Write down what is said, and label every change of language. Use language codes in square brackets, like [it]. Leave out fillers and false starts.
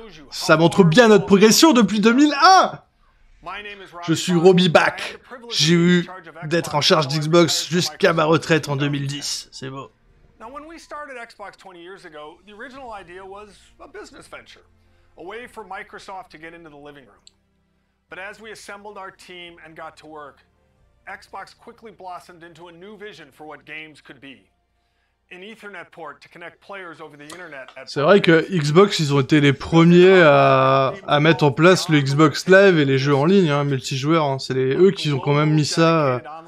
[fr] Ça montre bien notre progression depuis 2001! Je suis Robbie Back. J'ai eu d'être en charge d'Xbox jusqu'à ma retraite en 2010. C'est beau. [en] Now, when we started Xbox 20 years ago, the original idea was a business venture, a way for Microsoft to get into the living room. But as we assembled our team and got to work, Xbox quickly blossomed into a new vision for what games could be. An Ethernet port to connect players over the internet. [fr] C'est vrai que Xbox, ils ont été les premiers à mettre en place le Xbox Live et les jeux en ligne, hein, multijoueurs. Hein. C'est eux qui ont quand même mis ça.